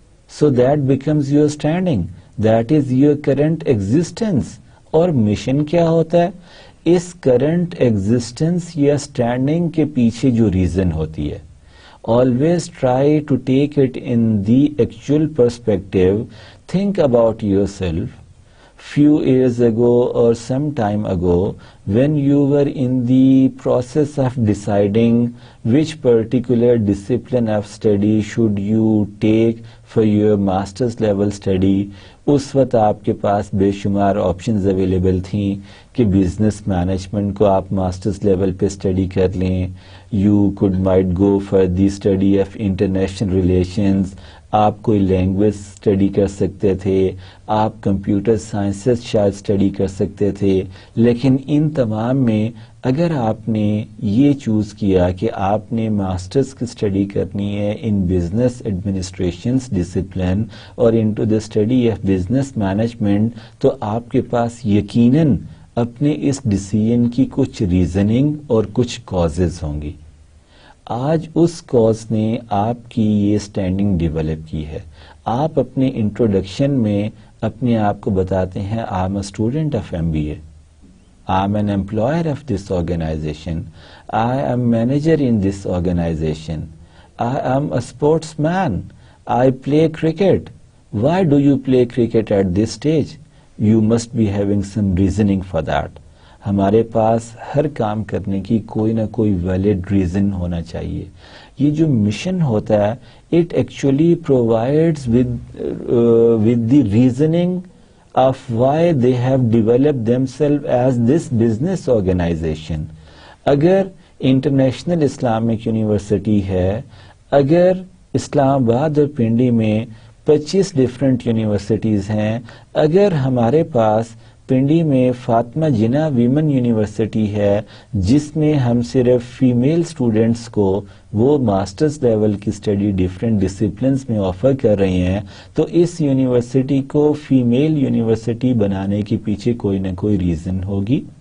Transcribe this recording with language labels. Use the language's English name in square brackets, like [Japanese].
[English] So that becomes your standing, that is your current existence. [Urdu] اور mission کیا ہوتا ہے؟ اس کرنٹ ایگزسٹنس یا اسٹینڈنگ کے پیچھے جو ریزن ہوتی ہے, [English] always try to take it in the actual perspective. Think about yourself few years ago or some time ago when you were in the process of deciding which particular discipline of study should you take for your master's level study. [Urdu] اس وقت آپ کے پاس بے شمار options available تھیں کہ business management کو آپ masters level پہ اسٹڈی کر لیں, [English] you could might go for the study of international relations, [Urdu] آپ کوئی لینگویج اسٹڈی کر سکتے تھے, آپ کمپیوٹر سائنسز شاید اسٹڈی کر سکتے تھے. لیکن ان تمام میں اگر آپ نے یہ چوز کیا کہ آپ نے ماسٹرز کی اسٹڈی کرنی ہے ان بزنس ایڈمنسٹریشنز ڈسپلن اور [English] into the study of business management, [Urdu] تو آپ کے پاس یقیناً اپنے اس ڈیسیژن کی کچھ ریزننگ اور کچھ کازز ہوں گی. آج اس کاز نے آپ کی یہ اسٹینڈنگ ڈیولپ کی ہے. آپ اپنے انٹروڈکشن میں اپنے آپ کو بتاتے ہیں [English] I am a student of MBA, I am an employer of this organization, I am manager in this organization, I am a sportsman, I play cricket. Why do you play cricket at this stage? You must be having some reasoning for that. [Urdu] ہمارے پاس ہر کام کرنے کی کوئی نہ کوئی valid reason ہونا چاہیے. یہ جو مشن ہوتا ہے [English] it actually provides with the reasoning of why they have developed themselves as this business organization. [Urdu] اگر انٹرنیشنل اسلامک یونیورسٹی ہے, اگر اسلام آباد اور پنڈی میں 25 ڈفرینٹ یونیورسٹیز ہیں, اگر ہمارے پاس پنڈی میں فاطمہ جناح ویمن یونیورسٹی ہے جس میں ہم صرف فیمیل اسٹوڈنٹس کو وہ ماسٹرز لیول کی اسٹڈی ڈفرینٹ ڈسپلنس میں آفر کر رہے ہیں, تو اس یونیورسٹی کو فیمیل یونیورسٹی بنانے کے پیچھے کوئی نہ کوئی ریزن ہوگی.